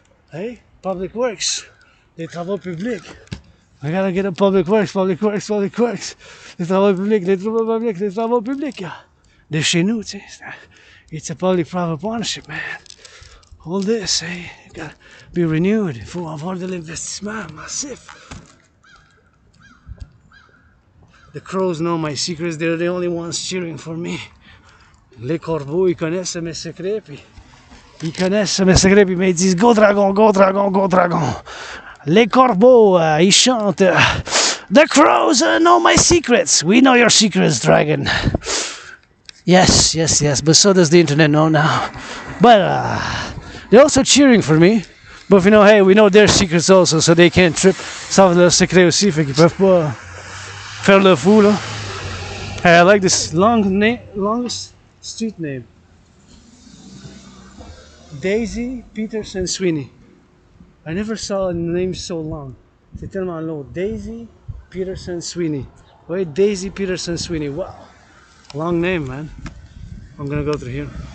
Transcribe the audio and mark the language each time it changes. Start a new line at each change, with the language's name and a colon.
English: Hey, public works,
French: les travaux publics.
English: We gotta get a public works. Les travaux publics, yeah. De chez nous, tu sais. It's a public-private partnership, man. All this, hey, you gotta be renewed.
French: Il faut avoir de l'investissement massif.
English: The crows know my secrets. They're the only ones cheering for me.
French: Les corbeaux, ils connaissent mes secrets, puis ils me disent
English: go dragon, go dragon, go dragon.
French: Les corbeaux, ils chantent.
English: The crows know my secrets. We know your secrets, dragon. Yes. But so does the internet know now. But they're also cheering for me. But you know, hey, we know their secrets also, so they can't trip.
French: Ils savent leurs secrets aussi, fait qu'ils peuvent pas faire le fou, là.
English: Hey, I like this longest street name. Daisy Peterson Sweeney. I never saw a name so long.
French: C'est tellement long.
English: Daisy Peterson Sweeney. Wait, Daisy Peterson Sweeney. Wow. Long name, man. I'm gonna go through here.